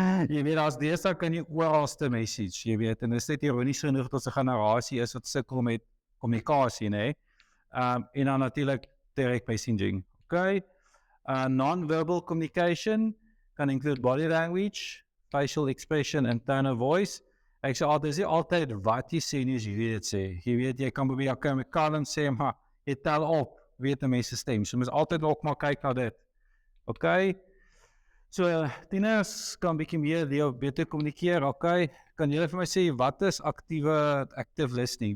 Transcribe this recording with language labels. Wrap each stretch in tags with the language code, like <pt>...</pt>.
<af>Jy weet, as deesdae kan jy oralste message, jy weet, en dit is net ironies genoeg dat ons 'n generasie is wat sukkel met kommunikasie, né? En dan natuurlik direct messaging, okay?</af> <en>Non-verbal communication can include body language, facial expression, and tone of voice.</en> <af>Ek sê altyd, dis nie altyd wat jy sê nie, as jy dit sê. Jy weet, jy kan probeer jou kalm sê, maar jy tel op, weet 'n mens se stem. So, mens altyd ook maar kyk na dit. Okay? So, tieners kan bietjie meer leer, beter kommunikeer, okay? Kan julle vir my sê, wat is active listening?</af>